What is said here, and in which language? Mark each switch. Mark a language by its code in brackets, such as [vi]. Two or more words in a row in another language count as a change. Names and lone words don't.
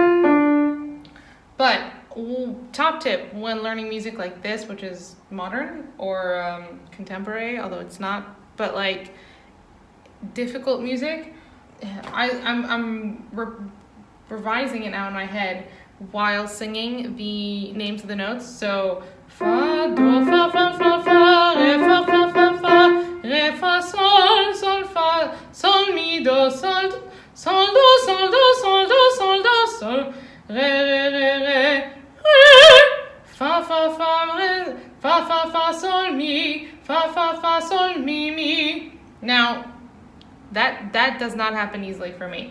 [en] But top tip when learning music like this, which is modern or contemporary, although it's not, but like difficult music, I'm revising it now in my head while singing the names of the notes. So fa do fa fa fa fa re fa fa fa fa re fa sol sol fa sol mi do sol sol do sol do sol do sol do sol re re re re re fa fa fa re fa fa fa sol fa sol mi. Now that does not happen easily for me.